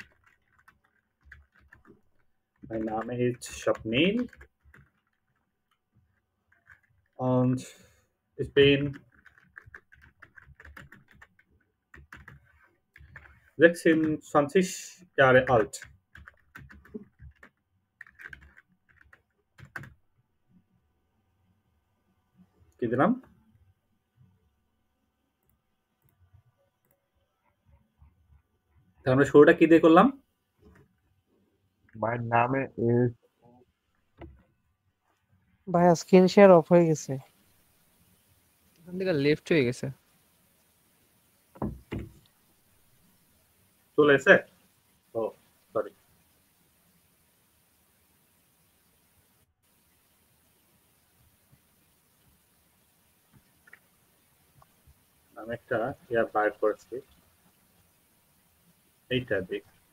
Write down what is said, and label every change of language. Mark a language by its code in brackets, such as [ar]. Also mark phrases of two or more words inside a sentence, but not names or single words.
[de] Mein Name ist স্বপ্নিল und ich bin 26 Jahre alt. [bn] কি দিলাম? তাহলে আমরা শুরুটা কি দিয়ে করলাম? [en] My name is [bn] ভাইয়া স্ক্রিন শেয়ার অফ হয়ে গেছে। এখান থেকে লেফট হয়ে গেছে। চলে এসে? ও সরি, আমি একটা ইয়ার বাইর করেছি, এইটা দেখ।